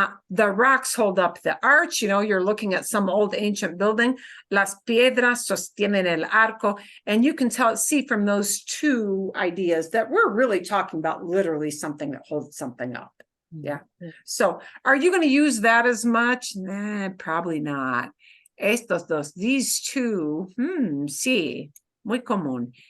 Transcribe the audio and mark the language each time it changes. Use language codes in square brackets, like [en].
[en] The rocks hold up the arch. You know, you're looking at some old ancient building. [es] Las piedras sostienen el arco. [en] And you can see from those two ideas that we're really talking about literally something that holds something up. Yeah. So are you going to use that as much? Nah, probably not. [es] Estos dos, [en] these two, [es] sí, muy común.